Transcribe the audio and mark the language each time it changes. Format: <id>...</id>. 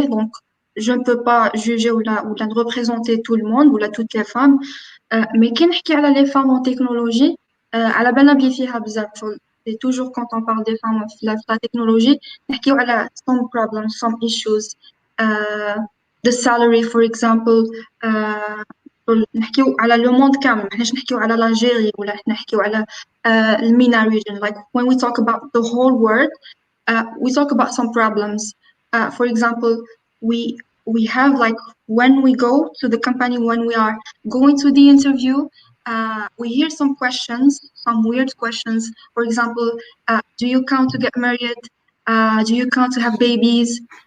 <fr>دونك je ne peux pas juger</fr> <ar>ولا</ar> <fr>نريبريزونتي tout le monde ولا toutes les femmes.</fr> <ar>مي كي نحكي على لي فام</ar> <fr>en technologie،</fr> <ar>على بالنا بلي فيها بزاف شغل.</ar> <fr>C'est toujours quand on parle des femmes</fr> <ar>في</ar> <fr>la technologie نحكيو على</fr> <en>some problems, some issues. The salary for example.</en> <ar>نحكيو على لو موند كامل، ماحناش نحكيو على الجيري ولا نحكيو على المينا region.</ar> <en>Like when we talk about the whole world, we talk about some problems. For example, we have like when we go to the company, when we are going to the interview, we hear some questions, some weird questions. For example, do you count to get married? Do you count to have babies?</en>